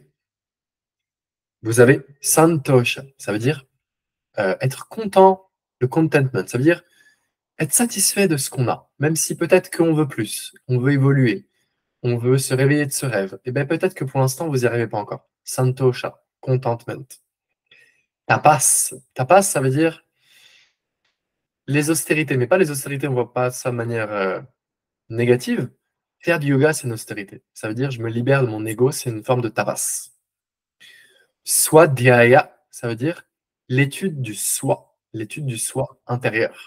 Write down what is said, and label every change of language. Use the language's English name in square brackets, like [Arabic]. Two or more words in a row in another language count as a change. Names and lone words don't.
[French] Vous avez santosha, ça veut dire être content, le contentment, ça veut dire être satisfait de ce qu'on a, même si peut-être qu'on veut plus, on veut évoluer, on veut se réveiller de ce rêve. Et bien peut-être que pour l'instant, vous n'y arrivez pas encore. Santosha, contentment. Tapas. Tapas, ça veut dire les austérités, mais pas les austérités, on ne voit pas ça de manière négative. Faire du yoga, c'est une austérité. Ça veut dire je me libère de mon ego, c'est une forme de tapas. Swadhyaya, ça veut dire l'étude du soi intérieur.